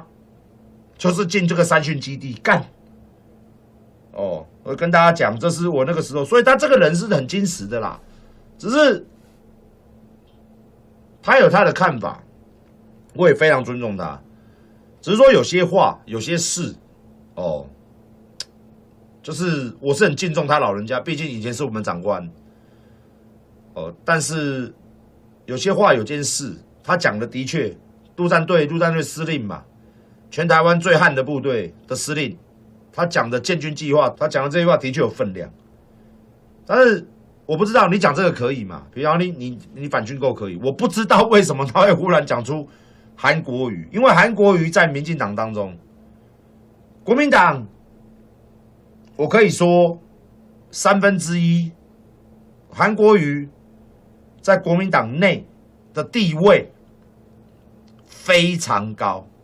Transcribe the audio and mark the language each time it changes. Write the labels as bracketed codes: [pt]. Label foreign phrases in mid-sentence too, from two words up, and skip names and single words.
[zh] 就是進這個三訓基地幹，我跟大家講，這是我那個時候，所以他這個人是很精實的啦，只是他有他的看法，我也非常尊重他，只是說有些話、有些事，就是我是很敬重他老人家，畢竟以前是我們長官，但是有些話、有件事，他講的的確，陸戰隊司令嘛。全台灣最悍的部隊的司令，他講的建軍計劃，他講的這句話的確有分量。但是我不知道你講這個可以嗎？比方你反軍購可以，我不知道為什麼他會忽然講出韓國瑜，因為韓國瑜在民進黨當中，國民黨，我可以說1/3，韓國瑜在國民黨內的地位非常高。